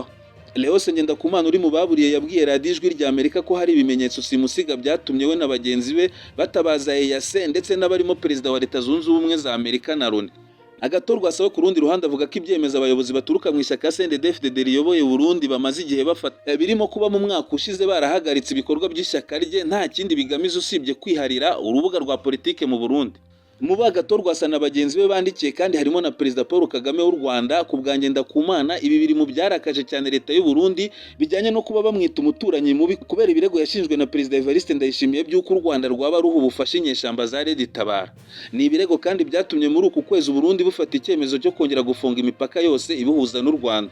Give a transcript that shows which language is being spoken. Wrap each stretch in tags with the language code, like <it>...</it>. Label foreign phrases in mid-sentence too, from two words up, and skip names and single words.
<rw>Leonce Ngendakumana uri mu baburiye yabwiye Radio Ijwi rya Amerika ko hari ibimenyetso simusiga byatumye we na bagenzi be batabaza EAC ndetse n'abarimo perezida wa Leta Zunze Ubumwe za Amerika na Loni. Agathon we ku rundi ruhande avuga ko ibyemeza abayobozi baturuka mu ishyaka CNDD-FDD riyoboye Burundi bamaze igihe bafata birimo kuba mu mwaka ushize barahagaritse ibikorwa by'ishyaka rye nta kindi bigamije usibye kwiharira urubuga rwa politike mu Burundi. Mu Agathon na bagenzi be bandikiye kandi harimo na Perezida Paul Kagame w'u Rwanda ku bwa Ngendakumana. Ibi biri mu byarakaje cyane leta y'u Burundi bijyanye no kuba bamwita umuturanyi mubi kubera ibirego yashinjwe na Perezida Evariste Ndayishimiye by'uko u Rwanda rwaba ruha ubufasha inyeshyamba za Red Tabara. Ni ibirego kandi byatumye muri uku kwezi u Burundi bufata icyemezo cyo kongera gufunga imipaka yose ibuhuza n'u Rwanda.</rw>